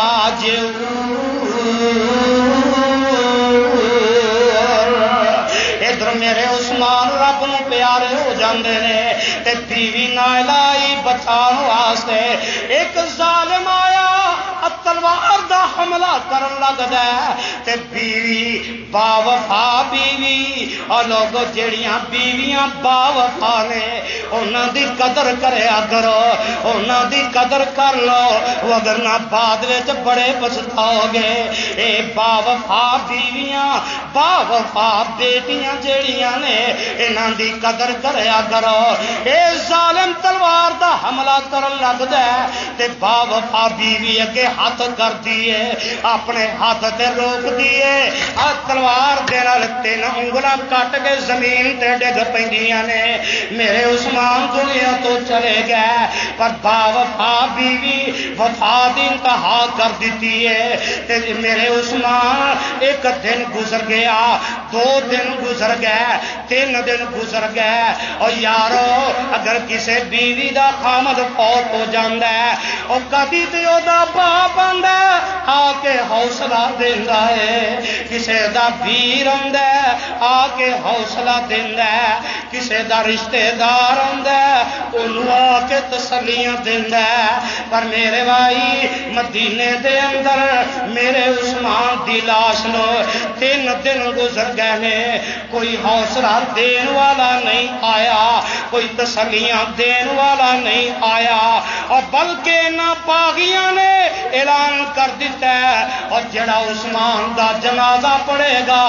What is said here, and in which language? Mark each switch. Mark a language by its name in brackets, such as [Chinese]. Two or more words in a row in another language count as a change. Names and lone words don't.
[Punjabi] ادھر میرے عثمان رب نو پیارے ہو جاندے نے تے بیوی نائلہ ہی بچان واسطے ایک ظالم آیا تلوار دا حملہ کرن لگدا تے بیوی با وفا بیوی اور لوگ جڑیاں بیویاں با وفا نے انہاں دی قدر کریا کرو انہاں دی قدر کر لو وگرنہ بعد وچ بڑے پچھتاؤ گے اے با وفا بیویاں با وفا بیٹیاں جڑیاں نے انہاں دی قدر کریا کرو اے ظالم تلوار دا حملہ کرن لگدا تے با وفا بیوی اگے ہاتھ کر دیے اپنے ہاتھ تے روک دیے آ تلوار دے نال 3 انگلاں کٹ کے زمین تے ڈگ پیندیاں نے میرے عثمان دنیا تو چلے گئے پر با وفا بیوی وفا دی انتہا کر دیتی ہے تے میرے عثمان ایک دن گزر گیا 2 دن گزر گئے 3 دن گزر گئے اور یارو اگر کسے بیوی دا خامد فوت ہو جاندا ہے او کدی تے او دا باپ آندا آ کے حوصلہ دیندا ہے کسے دا ویر آندا آ کے حوصلہ دیندا ہے کسے دا رشتہ دار آندا اونوں آ کے تسلیاں دیندا ہے پر میرے بھائی مدینے دے اندر میرے عثمان دی لاش نو 3 دن گزر گئے نے کوئی حوصلہ دین والا نہیں آیا کوئی تسلیاں دین والا نہیں آیا اور بلکہ نہ باغیاں نے اعلان کر دیتا ہے اور جڑا عثمان دا جنازہ پڑے گا